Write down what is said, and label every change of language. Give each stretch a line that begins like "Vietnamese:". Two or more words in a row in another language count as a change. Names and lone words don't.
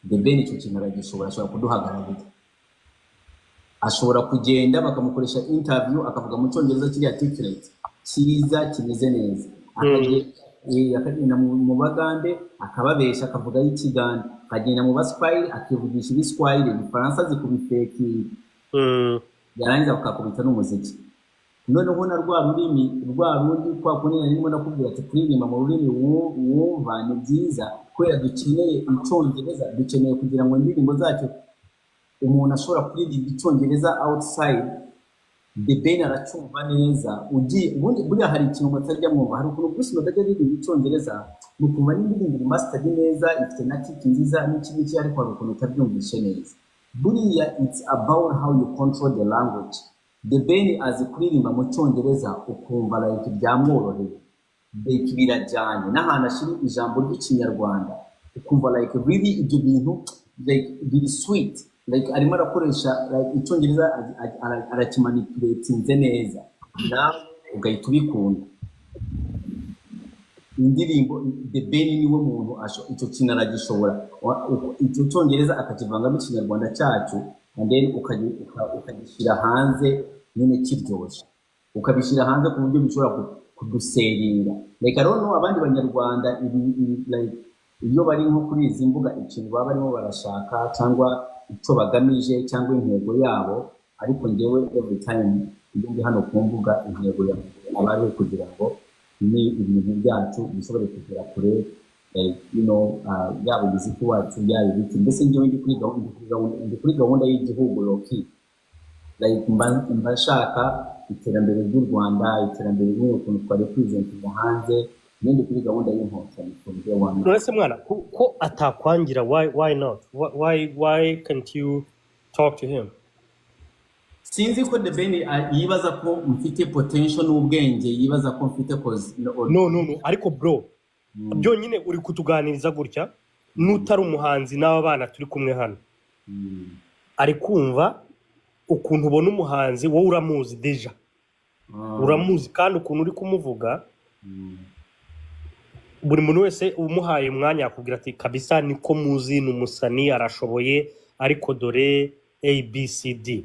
Kinyarwanda: The Ben icyo kintu aragishobora, ashobora kuduhagararira, ashobora kugenda bakamukoresha interview akavuga mu cyongereza kiri articulate cyiza kimeze neza, akagenda mu bagande akababesha akavuga y'ikigande, akagenda mu baswahili akivugisha ibiswahili, igifaransa zikubifeki, yarangiza bakakubita n'umuziki. Noneho na rwa rurimi rwa rundi kwa kunena nimo nakubwira ati kuririmba mu rurimi wumva ni byiza, kubera dukeneye icyongereza, dukeneye kugira ngo indirimbo zacu umuntu ashobora kuririmba icyongereza outside. The Ben aracyumva neza, ubundi buriya hari ikintu mutajya mwumva, hari ukuntu Bruce Melody aririmba icyongereza mukumva n'indirimbo mastered neza, ifite na kick nziza n'ikindi ariko hari ukuntu utabyumvishe neza.
English: Buriya it's about how you control the language.
Kinyarwanda: The Ben azi kuririmba mu cyongereza ukumva like byamworoheye, like birajyanye n'ahantu ashira ijambo ry'ikinyarwanda ukumva
English: like really
Kinyarwanda: ibyo bintu like biri
English: sweet, like
Kinyarwanda: arimo arakoresha like icyongereza arakimanipulatinze neza, nawe ugahita ubikunda. Indirimbo The Ben niwe muntu icyo kintu aragishobora, icyo cyongereza akakivangamo ikinyarwanda cyacu,
English: and then
Kinyarwanda: ukagishyira hanze nyine kiryoshye, ukabishyira hanze ku buryo bishobora kuduseringa. Reka rero abandi banyarwanda like iyo bari nko kuri izi mbuga ikintu baba barimo barashaka cyangwa icyo bagamije cyangwa intego yabo, ariko njyewe
English: every time
Kinyarwanda: iyo ndi hano ku mbuga intego yanjye aba ari kugira ngo ni ibintu byacu bishobore kugera kure, yaba umuziki wacu yaba ibiti. Mbese njyewe ndi kuri gahunda y'igihugu Loki, like mba nshaka iterambere ry'u Rwanda, iterambere ry'ukuntu twari kwizentura hanze, ndi kuri gahunda y'inkotanyi kuburyo wanyu. Nonese mwana ko atakwangira,
English: why not? Why can't you talk to him?
Kinyarwanda: Sinzi ko The Ben yibaza ko mfite potential n'ubwenge, yibaza ko mfite cause no ariko bro byonyine uri kutuganiriza gutya n'utari umuhanzi n'aba bana turi kumwe hano, ari kumva ukuntu ubona umuhanzi wowe uramuzi deja, uramuzi kandi ukuntu uri kumuvuga, buri muntu wese umuhaye umwanya yakubwira ati kabisa niko muzi, ni umusani arashoboye, ariko dore ABCD.